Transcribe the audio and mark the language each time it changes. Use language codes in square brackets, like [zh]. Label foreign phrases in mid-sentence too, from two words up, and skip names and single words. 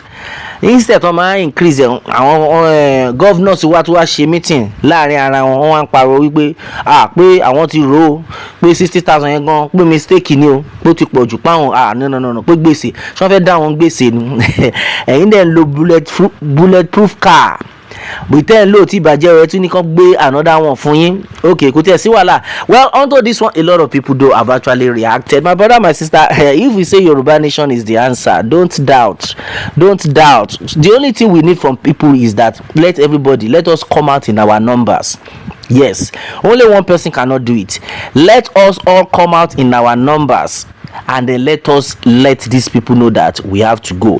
[yo] Instead wọ́n máa increase àwọn governors wá tó wá ṣe meeting láàrin ara wọn, wọ́n wá ń pariwo wípé pé àwọn ti rò ó pé 60,000 yẹn gan pé mistake ni o, pé ó ti pọ̀ jù páwọn no pé gbèsè ṣé wọ́n fẹ́ dá wọn gbèsè ni. Ẹ̀yin dẹ̀ ń lo [en] bulletproof car, [yo] pretend ló ti bàjẹ́ rẹ̀ tún ní kàn gbé [en] another one [yo] fún yín. Okay, kò tiẹ̀ sí wàhálà. [en] Well, onto this one, a lot of people though have actually reacted. My brother, my sister, if we say Yoruba nation is the answer, don't doubt. The only thing we need from people is that let us come out in our numbers. Yes, only one person cannot do it. Let us all come out in our numbers, and then let these people know that we have to go.